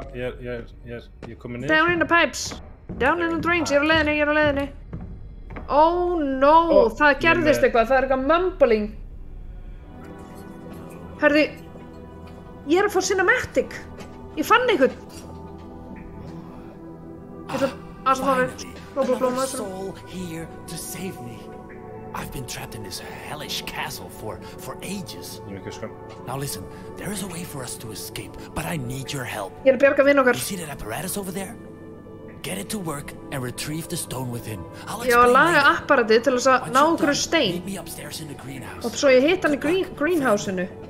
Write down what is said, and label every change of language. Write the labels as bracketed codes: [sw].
[is] Já, ég er komin niður. [en] Down in the pipes. Down in the drains, [is] ég er á leiðinu. [en] Oh no, [is] það gerðist eitthvað, það er eitthvað mumbling. Herru, ég er að fá cinematic. Ég fann einhvern. [en] Finally, a soul here to save me. I've been trapped in this hellish castle for ages. Now listen, there is a way for us to escape, but I need your help. [is] Ég er að bjarga vin okkar. [en] You see that apparatus over there? Get it to work and retrieve the stone within. [is] Ég var að laga apparatið til þess að ná okkur stein. [en] Meet me upstairs in the greenhouse. [is] Og svo ég hitt hann í greenhouse-inu.